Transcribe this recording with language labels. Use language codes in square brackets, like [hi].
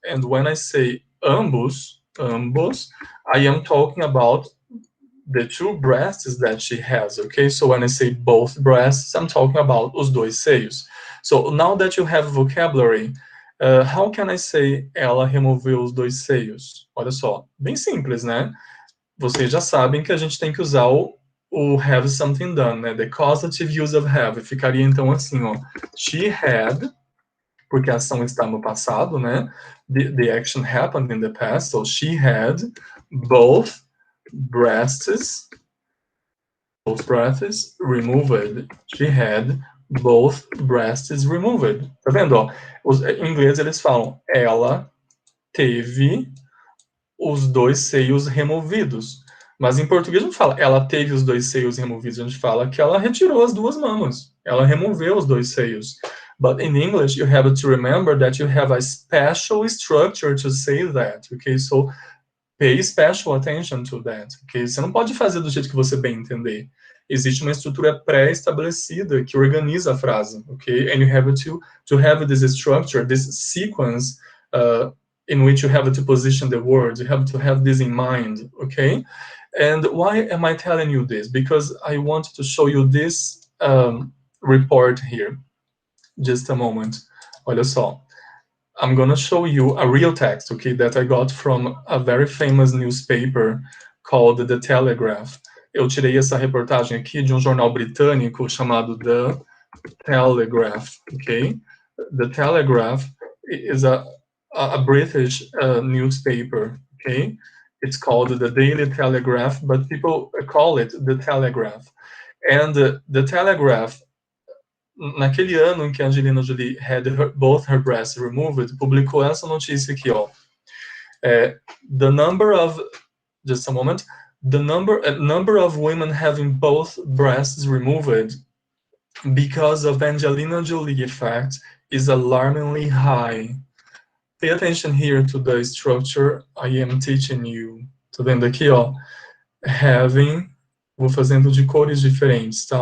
[en] And when I say ambos, I am talking about the 2 breasts that she has, okay? So when I say both breasts, I'm talking about [pt] os 2 seios. [en] So now that you have vocabulary, how can I say [pt] ela removeu os 2 seios? Olha só, bem simples, né? Vocês já sabem que a gente tem que usar o [en] have something done, [pt] né? [en] The causative use of have. [pt] Ficaria então assim, ó. [en] She had, [pt] porque a ação está no passado, né? [en] The action happened in the past, so she had both breasts removed. She had both breasts removed. [pt] Tá vendo, ó? Em inglês eles falam, ela teve os 2 seios removidos. Mas em português a gente fala, ela teve os 2 seios removidos. A gente fala que ela retirou as 2 mamas. Ela removeu os 2 seios. [en] But in English, you have to remember that you have a special structure to say that. Okay, so pay special attention to that. [pt] Okay, você não pode fazer do jeito que você bem entender. Existe uma estrutura pré-estabelecida que organiza a frase. [en] Okay, and you have to have this structure, this sequence, in which you have to position the words. You have to have this in mind, okay? And why am I telling you this? Because I want to show you this report here. Just a moment. [pt] Olha só. [en] I'm going to show you a real text, okay, that I got from a very famous newspaper called The Telegraph. [pt] Eu tirei essa reportagem aqui de um jornal britânico chamado The Telegraph, okay? [en] The Telegraph is a British newspaper, okay? It's called the Daily Telegraph, but people call it the Telegraph. [pt] And the Telegraph, naquele ano em que Angelina Jolie [en] had both her breasts removed, [pt] publicou essa notícia aqui, ó. [en] The number of, just a moment, the number of women having both breasts removed because of Angelina Jolie effect is alarmingly high. Pay attention here to the structure I am teaching you. [pt] Tá vendo aqui, ó? Having, vou fazendo de cores diferentes, tá?